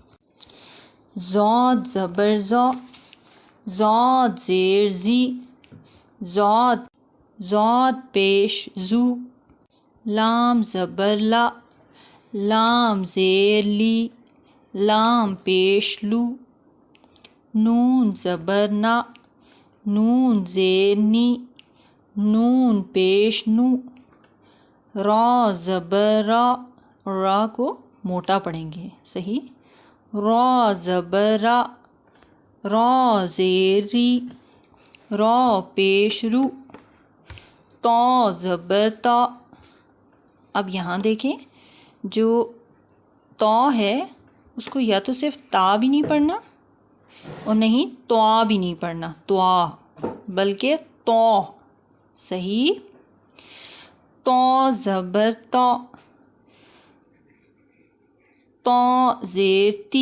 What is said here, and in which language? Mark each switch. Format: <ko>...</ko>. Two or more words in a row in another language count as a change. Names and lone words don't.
<ur>ضاد زبر زا، ضاد زیر زی، ضاد، ضاد پیش زو، لام زبر لا، لام زیر لی، لام پیش لو، نون زبر نا، نون زیر نی، نون پیش نو، را زبر را، را کو موٹا پڑھیں گے، صحیح؟ را زبر را، را زیر ری، را پیش رو، تا زبر تا۔ اب یہاں دیکھیں جو تو ہے اس کو یا تو صرف تا بھی نہیں پڑھنا اور نہیں توا بھی نہیں پڑھنا، توا، بلکہ تو. صحیح. تو زبر تو، تو زیر تی.</ur>